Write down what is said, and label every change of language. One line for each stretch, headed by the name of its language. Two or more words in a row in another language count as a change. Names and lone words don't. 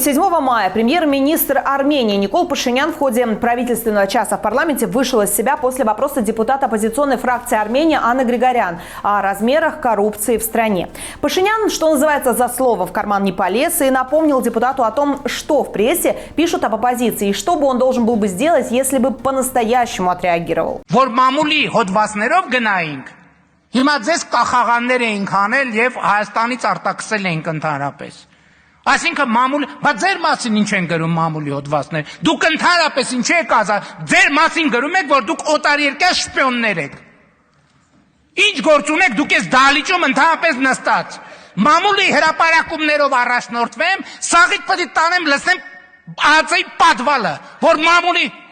Russian: 7 мая премьер-министр Армении Никол Пашинян в ходе правительственного часа в парламенте вышел из себя после вопроса депутата оппозиционной фракции Армении Анны Григорян о размерах коррупции в стране. Пашинян, что называется, за слово в карман не полез и напомнил депутату о том, что в прессе пишут об оппозиции и что бы он должен был бы сделать, если бы по-настоящему отреагировал.
Armenian: Հիմա ձեզ կախաղաններ էինք անել եւ Հայաստանից արտաքսել էինք ընդհանրապես։ Այսինքն մամուլ, բայց ձեր մասին ինչ են գրում մամուլի հոդվածներ։ Դուք ընդհանրապես ինչ եք ասա, ձեր մասին գրում եք, որ դուք օտարերկրյա շպիոններ եք։ Ինչ գործ ունեք դուք ես դալիճում ընդհանրապես նստած։ Մամուլի հրապարակումներով առաջնորդվեմ, սաղից պետք է տանեմ լսեմ ԱԱՑ-ի պատվալը, որ մամուլի